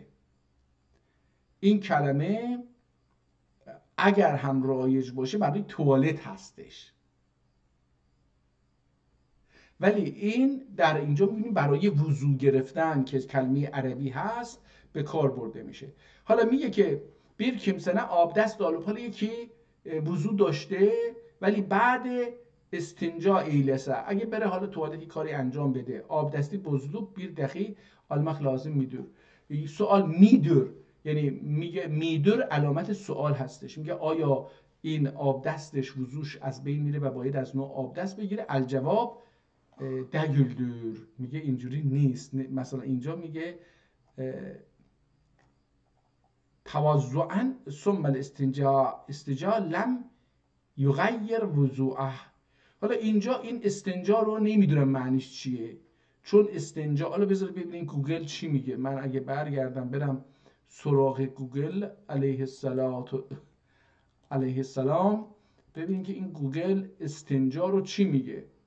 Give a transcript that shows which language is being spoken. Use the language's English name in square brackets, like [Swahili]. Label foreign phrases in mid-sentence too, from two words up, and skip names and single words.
[Persian] این کلمه اگر هم رایج باشه برای توالت هستش، ولی این در اینجا می‌بینیم برای وضو گرفتن که کلمه عربی هست به کار برده میشه. حالا میگه که [Turkish] bir kimsene abdest alıp، [Persian] حالا یکی وضو داشته ولی بعد [Turkish] استنجا ایلسه، [Persian] اگه بره حالا توالتی کاری انجام بده، [Turkish] آبدستی بزلوب bir dahi almak lazım midir. [Persian] سوال میدور، یعنی میگه میدور علامت سوال هستش، میگه آیا این آبدستش وضوش از بین میره و باید از نوع آبدست بگیره؟ الجواب دگلدور، میگه اینجوری نیست. مثلا اینجا میگه [Arabic] توضعا ثم الاستنجا لم یغیر وضوعه. [Persian] حالا اینجا این استنجا رو نمیدونم معنیش چیه، چون استنجا، حالا بذار ببینیم گوگل چی میگه. من اگه برگردم برم سراغ گوگل علیه السلام ببین که این گوگل استنجا رو چی میگه.